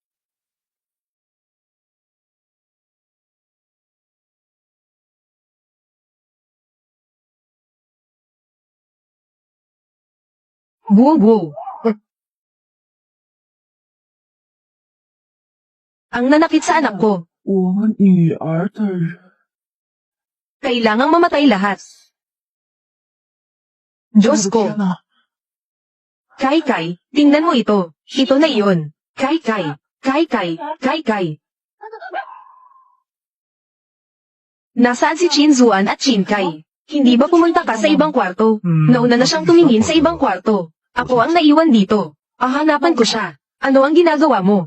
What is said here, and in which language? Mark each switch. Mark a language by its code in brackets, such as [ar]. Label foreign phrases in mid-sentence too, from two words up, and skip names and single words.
[tl] Wu Wu. Ang nanakit sa anak ko. [zh] 我女儿的人， [tl] Kailangang mamatay lahat. Diyos [zh] 我的 [tl] ko. [zh] 天哪！ [tl] Kai Kai, tingnan mo ito. Ito na iyon. Kai Kai. Kai Kai. Kai Kai. Nasaan si Chin Zuan at Chin Kai? Hindi ba pumunta ka sa ibang kwarto? Nauna na siyang tumingin sa ibang kwarto. Ako ang naiwan dito. Hahanapan ko siya. Ano ang ginagawa mo?